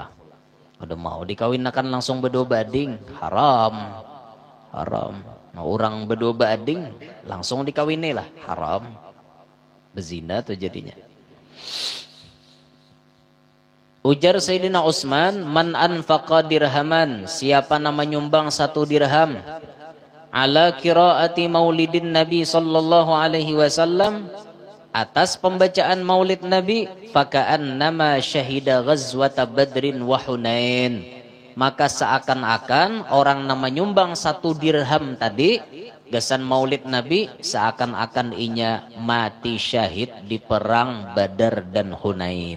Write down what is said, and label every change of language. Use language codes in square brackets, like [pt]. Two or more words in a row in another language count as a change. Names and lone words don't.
[bjn] Udah mau dikawinkan langsung berdua bading, haram. Nah, orang berdua bading langsung dikawinilah, haram. Bezina tuh jadinya. Ujar Sayyidina Utsman, [ar] من أنفق درهما, [bjn] siapa nama nyumbang 1 dirham ala [ar] قراءة مولد النبي صلى الله عليه وسلم, [bjn] atas pembacaan maulid Nabi, [ar] فكأنما شهد غزوة بدر وحنين, [bjn] maka seakan-akan orang nama nyumbang 1 dirham tadi gasan maulid Nabi seakan-akan inya mati syahid di perang Badar dan Hunain.